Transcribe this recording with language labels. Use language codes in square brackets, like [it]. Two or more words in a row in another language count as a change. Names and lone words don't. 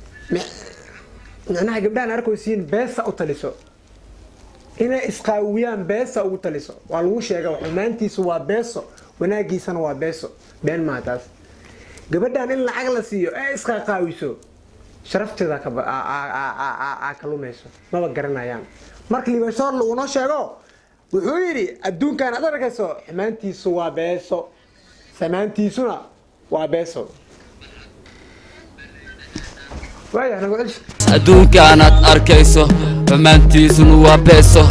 [so] Mi-, micnaha gabdhahan arkaysiin beesa u taliso. Inay isqaawiyaan beesa ugu taliso. Waa lagu sheegaa xumaantiisu waa beeso, wanaagiisana waa beeso. Been ma taas. Gabadhan in lacag la siiyo ee isqa qaawiso. Sharafteeda ka ba-, a, a, a, a, a, a, ka lumayso. Maba garanayaan. Marka Liba Shar uu noo sheego, Wuxuu yidhi, "Adduunkan aad arkayso, xumaantiisu waa beeso. Samaantiisuna waa beeso." Waaya, nagu celiso. Adduunkan aad arkayso, xumaantiisuna waa beeso.